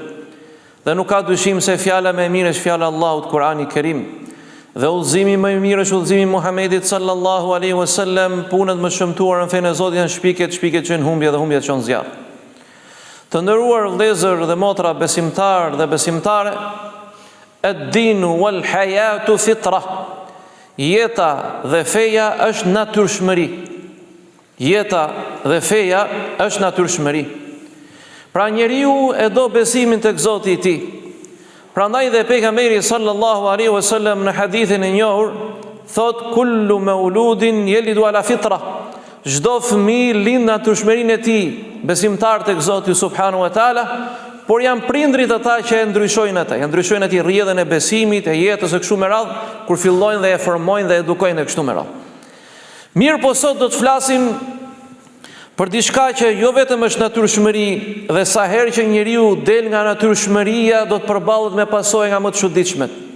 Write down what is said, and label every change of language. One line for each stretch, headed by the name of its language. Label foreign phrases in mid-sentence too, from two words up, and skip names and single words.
Albanian: Dhe nuk ka dyshim se fjala më e mirë është fjala e Allahut, Kur'ani I Kerim. Dhe udhëzimi më I mirë është udhëzimi I Muhamedit
Arabic: صلى الله عليه وسلم.
Albanian: Punët më shëmtuara në fenë e Zotit janë shpiket që në humbje dhe humbjet që në zjarr. Të nderuar vëllezër dhe motra besimtar dhe besimtare,
Arabic: الدين والحياة فطرة.
Albanian: Jeta dhe feja është natyrshmëri. Jeta dhe feja është natyrshmëri. Pra njeriu e do besimin tek Zoti I tij. Prandaj dhe pejgamberi
Arabic: صلى الله عليه وسلم
Albanian: në hadithin e njohur thot:
Arabic: كل مولود يولد على فطرة.
Albanian: Çdo fëmijë lind në natyrshmërinë e tij, besimtar tek Zoti
Arabic: سبحانه وتعالى,
Albanian: por janë prindrit ata që e ndryshojnë ata. Ja ndryshojnë atij rrjedhën e besimit, e jetës e kështu me radh, kur fillojnë dhe e formojnë dhe edukojnë e kështu me radh. Mirë, po sot do të flasim për diçka që jo vetëm është natyrshmëri, dhe sa herë që njeriu del nga natyrshmëria do të përballet me pasojë nga më të çuditshmet.